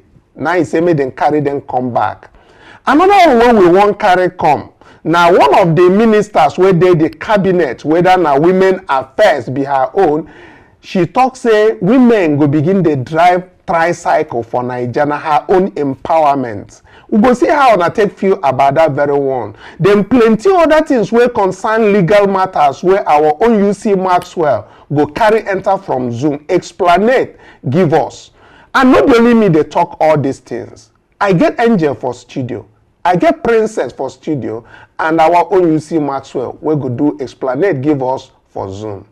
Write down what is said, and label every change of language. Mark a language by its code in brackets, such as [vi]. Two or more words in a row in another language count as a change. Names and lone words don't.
[pcm] Now he say make them carry them come back. Another one where we won't carry come. Now one of the ministers where they the cabinet, whether now women affairs be her own, she talk say women go begin the drive tricycle for Niger, her own empowerment. We go see how I take feel about that very one. Then plenty other things where concern legal matters where our own UC Maxwell go carry enter from Zoom, explanate, give us. And not only me they talk all these things. I get Angel for studio, I get Princess for studio, and our own UC Maxwell we go do explanate, give us for Zoom.